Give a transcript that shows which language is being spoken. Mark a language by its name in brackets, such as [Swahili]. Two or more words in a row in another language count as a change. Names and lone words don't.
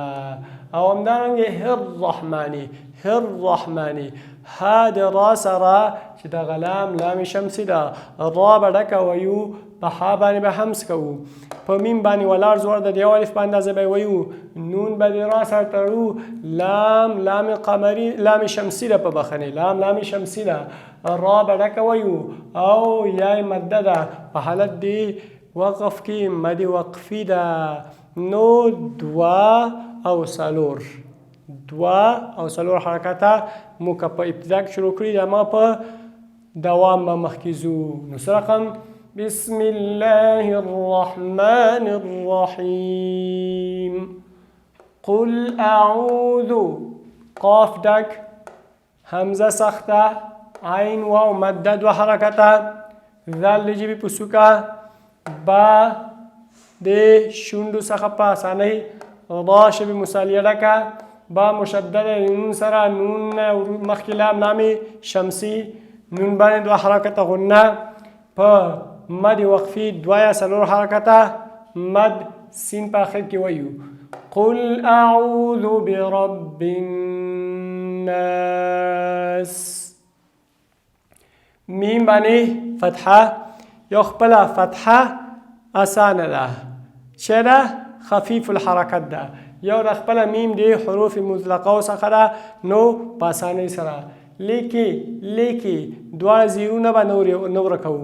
[Pashto] او همدارنګې [Arabic] الرحمني، الرحمني [Pashto] ها د را سره چې دغه [Arabic] لام شمسي [Pashto] ده، را به ډکه ویو، په ها باندې به همس کوو، په میم باندې ولاړ زور د یو الف په اندازه به ویو، نون به د را سره تړو، [Arabic] لام قمري لام شمسي [Pashto] ده، په بخښنې [Arabic] لام شمسي [Pashto] ده، را به ډکه ویو او یا مده ده، په حالت د وقف کې [Arabic] مد وقفي [Pashto] ده. نو 2 او 4 دوه او څلور حرکته مو که په ابتدا کې شروع کړي د ما په دوام به مخکې ځو. [Arabic] نو څه رقم؟ بسم الله الرحمن الرحیم. قل اعوذ، [Pashto] قاف ډک، همزه سخته، عین واو مده دوه حرکته، ذال د ژبې په څوکه، با د شونډو څخه په اسانۍ، را شبې مثالیه ډکه، با مشدده نون سره، نون مخکې لام [Arabic] لام شمسی، [Pashto] نون باندې دوه حرکته غنه، په [Arabic] مد وقفي [Pashto] دوه یا څلور حرکته، مد سین په آخر کې وایو. [Arabic] قل اعوذ برب الناس. [Pashto] میم باندې فتحه، یو خپله فتحه اسانه ده، چه ده؟ [Arabic] خفیف الحرکت [Pashto] ده. یو د خپله میم د [Arabic] حروف مطلقه [Pashto] څخه ده، نو په اسانۍ سره لیکي دواړه زیرونه به نه ورکوو.